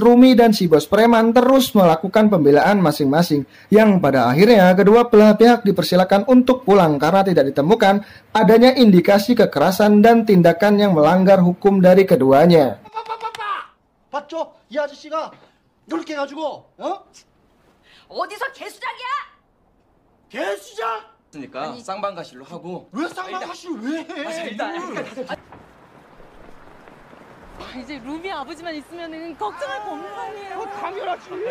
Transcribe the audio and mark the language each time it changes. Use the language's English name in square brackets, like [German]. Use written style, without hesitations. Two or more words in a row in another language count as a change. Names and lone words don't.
[Indonesian] Rumi dan si bos preman terus melakukan pembelaan masing-masing, yang pada akhirnya kedua belah pihak dipersilakan untuk pulang karena tidak ditemukan adanya indikasi kekerasan dan tindakan yang melanggar hukum dari keduanya. [Korean] 봤죠? 이 아저씨가 이렇게 해가지고 어디서 개수작이야? 개수작? 그러니까 쌍방가실로 하고. 왜 쌍방가시를 왜 해? 일단 이제 루비 아버지만 있으면은 걱정할 거 없는 거 아니에요? 당연하지.